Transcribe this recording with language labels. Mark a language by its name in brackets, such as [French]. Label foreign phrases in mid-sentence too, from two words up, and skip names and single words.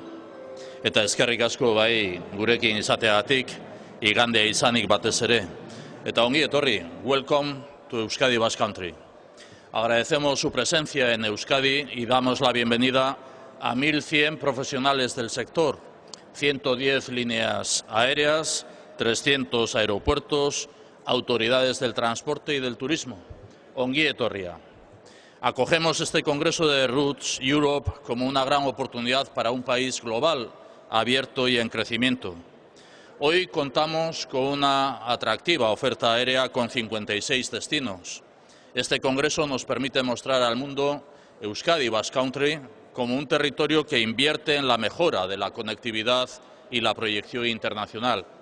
[Basque] Eta eskerrik asko bai gurekin izateagatik, igandea izanik batez ere. Eta ongi etorri, [English] welcome to Euskadi Basque Country. [Spanish] Agradecemos su presencia en Euskadi y damos la bienvenida a 1.100 profesionales del sector, 110 líneas aéreas, 300 aeropuertos, autoridades del transporte y del turismo. [Basque] Ongi etorria. [Spanish] Acogemos este Congreso de Roots Europe como una gran oportunidad para un país global, abierto y en crecimiento. Hoy contamos con una atractiva oferta aérea con 56 destinos. Este Congreso nos permite mostrar al mundo Euskadi Basque Country como un territorio que invierte en la mejora de la conectividad y la proyección internacional.